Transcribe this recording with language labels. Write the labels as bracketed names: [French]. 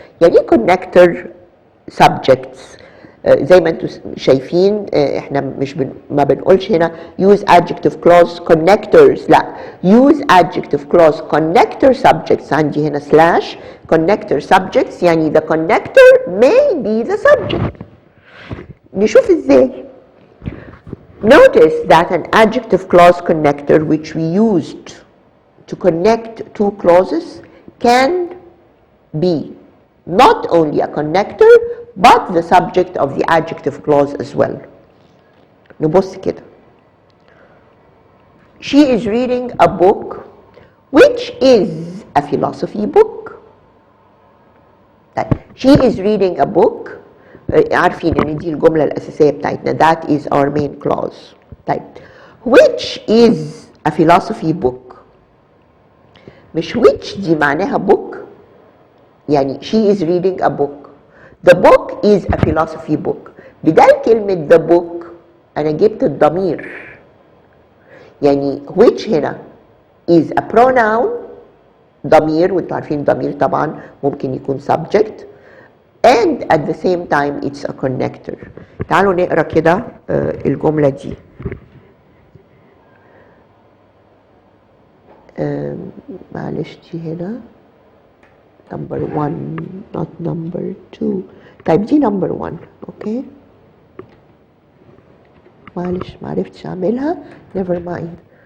[Arabic] يعني ايه connector subjects؟ زي ما انتم شايفين احنا مش ما بنقولش هنا [English] use adjective clause connectors، [Arabic] لا [English] use adjective clause connector subjects. عندي هنا slash connector subjects يعني the connector may be the subject. [Arabic] نشوف ازاي. [English] Notice that an adjective clause connector which we used to connect two clauses can be not only a connector but the subject of the adjective clause as well. [Arabic] نبص كده. [English] She is reading a book which is a philosophy book. She is reading a book. [Arabic] عارفين ان دي الجملة الأساسية بتاعتنا. [English] That is our main clause. طيب. Which is a philosophy book. [Arabic] مش which دي معناها book. [English] يعني she is reading a book. The book is a philosophy book. [Arabic] بدال كلمة the book أنا جبت الضمير. [English] يعني which هنا is a pronoun [Arabic] ضمير وانتوا عارفين ضمير طبعا ممكن يكون [English] subject and at the same time it's a connector. [Arabic] تعالوا نقرا كده الجملة دي. معلش دي هنا number 1 [English] not number 2. [Arabic] طيب دي number 1 اوكي. معلش معرفتش اعملها [English] never mind.